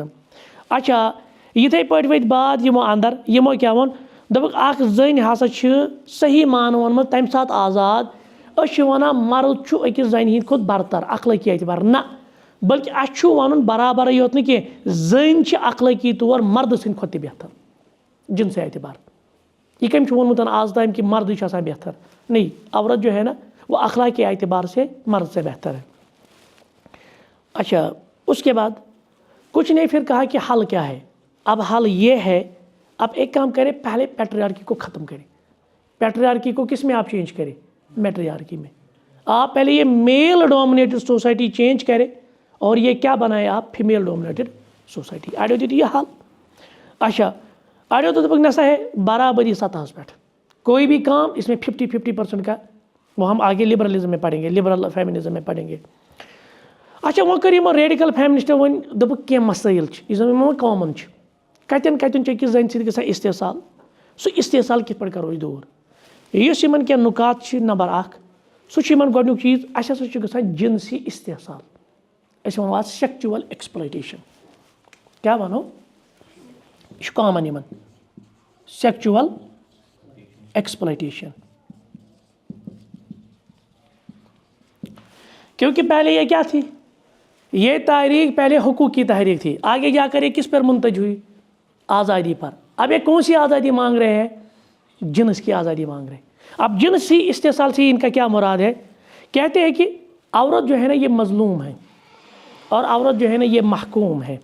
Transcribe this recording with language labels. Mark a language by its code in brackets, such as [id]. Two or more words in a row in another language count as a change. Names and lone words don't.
[ks] اچھا یِتھَے پٲٹھۍ ؤتھۍ بعد یِمو اندر یِمو کیاہ وون دپک اکھ زٔنۍ ہسا چھِ صحیح معنون منٛز تمہِ ساتہٕ آزاد أسۍ چھِ ونان مرد چھُ أکِس زنہِ ہِنٛدِ کھۄتہٕ برتر اخلٲقی اعتبار نہ بلکہ اَسہِ چھُ وَنُن برابرٕے یوت نہٕ کینٛہہ زٔنۍ چھِ اخلٲقی طور مردٕ سٕنٛدِ کھۄتہٕ تہِ بہتر جنسی اعتبار. یہ کٔمۍ چھُ ووٚنمُت آز تام کہ مردٕے چھُ آسان بہتر [ur] نہیں عورت جو ہے نا وہ اخلاقی اعتبار سے مرد سے بہتر ہے. اچھا اس کے بعد کچھ نے پھر کہا کہ حل کیا ہے. اب حل یہ ہے اب ایک کام کرے پہلے پیٹریارکی کو ختم کرے. پیٹریارکی کو کس میں آپ چینج کریں میٹریارکی میں. آپ پہلے یہ [en] male dominated society change [ur] کرے اور یہ کیا بنائے آپ [en] female dominated society. [ks] اڑیو دیت یہ حل. اچھا اڑیو تو دپک نسا [ur] ہے برابری سطحس پہ کوئی بھی کام اس میں 50-50% کا وہ ہم آگے لبرلزم میں پڑھیں گے لبرل فیمنزم میں پڑھیں گے. [ks] اچھا وہ کر یمو ریڈیکل فیمنسٹو ون دپک کینٛہہ مسائل یُس زن یمو کامن کتن چھِ أکِس زنہِ سۭتۍ گژھان استحصال سُہ استحصال کِتھ پٲٹھۍ کرو أسۍ دوٗر. یُس یمن کینٛہہ نکات چھِ نمبر اکھ سُہ چھُ یمن گۄڈنیُک چیٖز اَسہِ ہسا چھُ گژھان جنسی استحصال أسۍ وَنو آز [en] sexual exploitation. [ks] کیٛاہ وَنو یہ چھُ کامن یمن [en] sexual exploitation. [ur] کیونکہ پہلے یہ کیا تھی یہ تحریک پہلے حقوق کی تحریک تھی آگے جا کر یہ کس پر منتج ہوئی آزادی پر. اب یہ کون سی آزادی مانگ رہے ہیں جنس کی آزادی مانگ رہے ہیں. اب جنسی استحصال سے ان کا کیا مراد ہے کہتے ہیں کہ عورت جو ہے نا یہ مظلوم ہے اور عورت جو ہے نا یہ محکوم ہے.